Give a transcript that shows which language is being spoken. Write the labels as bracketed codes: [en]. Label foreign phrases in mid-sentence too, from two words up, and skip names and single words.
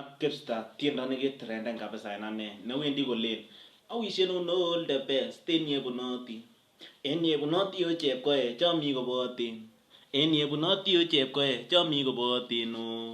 [kln] Kipsta tiendo nekitrenden kabisa en ane newendi kolen awishenun [en] all the best [kln] en yebunoti. En yebunoti o chepkoech chomi kobotin. En yebunoti o chepkoech chomi kobotin o.